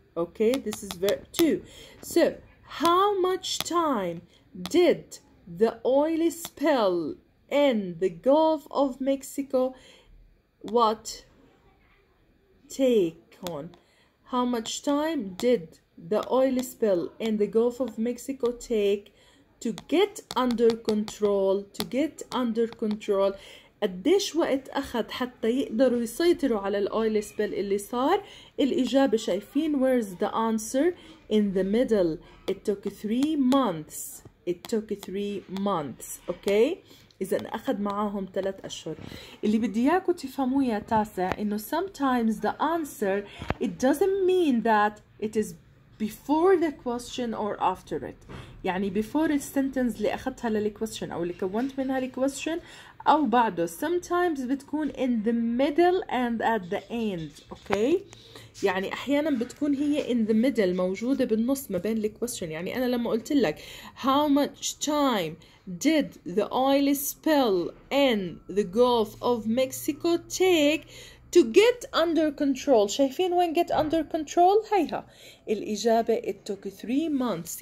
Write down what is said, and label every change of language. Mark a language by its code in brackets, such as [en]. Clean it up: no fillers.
[en] Okay, this is verb 2. So how much time did the oil spill in the Gulf of Mexico take on? How much time did the oil spill in the Gulf of Mexico take to get under control? To get under control. [ar] قديش وقت أخذ حتى يقدروا يسيطروا على الأويل سبيل اللي صار؟ الإجابة شايفين [en] where's the answer? In the middle. It took 3 months. It took 3 months. Okay? [ar] إذا أخذ معاهم 3 أشهر. اللي بدي إياكم تفهموه يا تاسع إنه [en] sometimes the answer it doesn't mean that it is before the question or after it. [ar] يعني before السنتنس اللي أخذتها للquestion أو اللي كونت منها الquestion أو بعده. [en] Sometimes بتكون in the middle and at the end. Okay? [ar] يعني أحيانا بتكون هي [en] in the middle [ar] موجودة بالنص ما بين الquestion. يعني أنا لما قلت لك [en] how much time did the oil spill in the Gulf of Mexico take to get under control. [ar] شايفين وين [en] get under control؟ [ar] هيها الإجابة [en] it took 3 months.